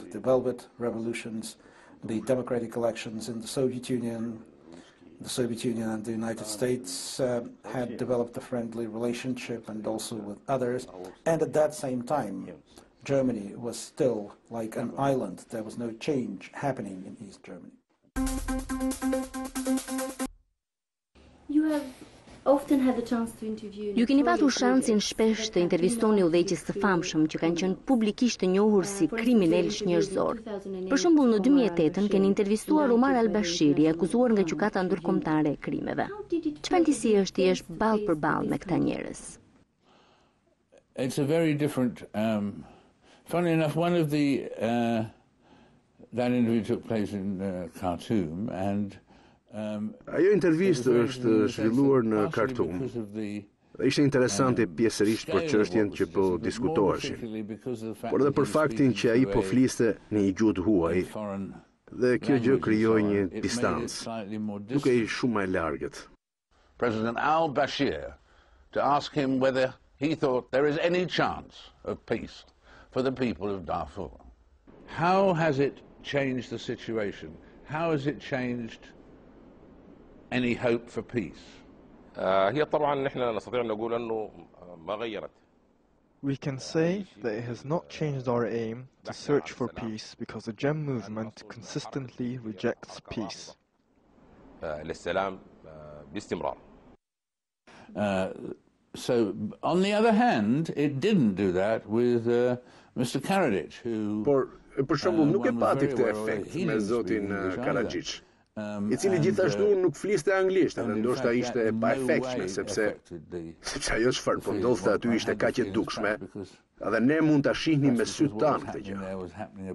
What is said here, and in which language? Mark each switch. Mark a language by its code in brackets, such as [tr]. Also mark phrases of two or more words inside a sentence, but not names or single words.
[en] The Velvet Revolutions, the democratic elections in the Soviet Union and the United States had developed a friendly relationship, and also with others. And at that same time, Germany was still like an island. There was no change happening in East Germany. You have often had the chance to interview. [sq] Ju keni patur shansin shpesh të intervistoni udhëheqës të famshëm që kanë qenë publikisht të njohur si kriminalësh njerëzor. Për shembull, në 2008 keni intervistuar Omar al-Bashiri, akuzuar nga gjykata ndërkombëtare e krimeve. Çfarë ndjesi është ti jesh ballë për ballë me këta njerëz? [en] It's a very different. Funnily enough, one of the that interview took place in Khartoum, and [sq] ajo intervistë është zhvilluar në Khartoum. Dhe ishte interesante pjesërisht për çështjen që po diskutoheshin, por edhe për faktin që ai po fliste në një gjuhë huaj, dhe kjo gjë krijoi një distancë, duke i shumë e largët. [en] President al-Bashir to ask him whether he thought there is any chance of peace for the people of Darfur. How has it changed the situation? How has it changed any hope for peace? [ar] هي طبعا نحن نستطيع أن نقول أنه ما غيرت. [en] We can say that it has not changed our aim to search for peace because the GEM movement consistently rejects peace. [ar] للسلام باستمرار. [en] So, on the other hand, it didn't do that with Mr. Karadzic, who... [sq] Për shembull, nuk e pati këtë efekt me zotin Karadzic, I cili gjithashtu nuk fliste anglisht, edhe ndoshta ishte pa efektshme, sepse ajo çfarë po ndodhte aty ishte kaq e dukshme, edhe ne mund ta shihnim me sytë tanë këtë gjë.